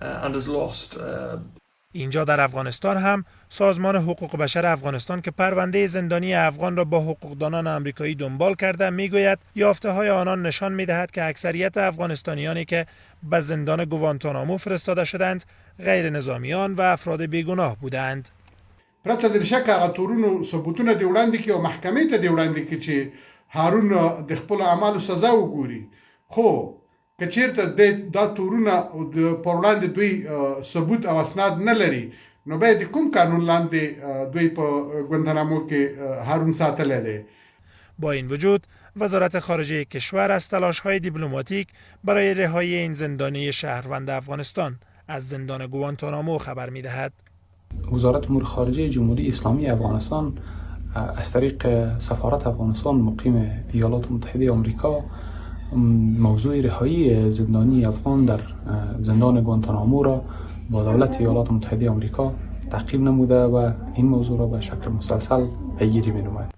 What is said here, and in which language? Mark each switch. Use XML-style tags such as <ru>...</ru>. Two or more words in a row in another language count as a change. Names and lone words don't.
<fa>اینجا در افغانستان هم سازمان حقوق بشر افغانستان که پرونده زندانی افغان را با حقوقدانان آمریکایی دنبال کرده میگوید یافته‌های آنان نشان می‌دهد که اکثریت افغانستانیانی که به زندان گوانتانامو فرستاده شدند غیر نظامیان و افراد بیگناه بودند.</fa> <ps>پرته د شک هغه تورونو ثبوتونه دی وړاندې کی او محکمې ته دی وړاندې کی چې هارون د خپل اعمالو سزا وګوري، خو که چیرته دا تورونه پر وړاندې دوی ثبوت او اسناد نه لري نو باید کوم قانون لاندې دوی په ګوانتانامو کې هارون ساتلی دی.</ps> <fa>با این وجود وزارت خارجه کشور از تلاش‌های دیپلماتیک برای رهایی این زندانی شهروند افغانستان از زندان گوانتانامو خبر می‌دهد. وزارت امور خارجه جمهوری اسلامی افغانستان از طریق سفارت افغانستان مقیم ایالات متحده آمریکا موضوع رهایی زندانی افغان در زندان گوانتانامو را با دولت ایالات متحده آمریکا تعقیب نموده و این موضوع را به شکل مسلسل پیگیری می‌نماید.</fa>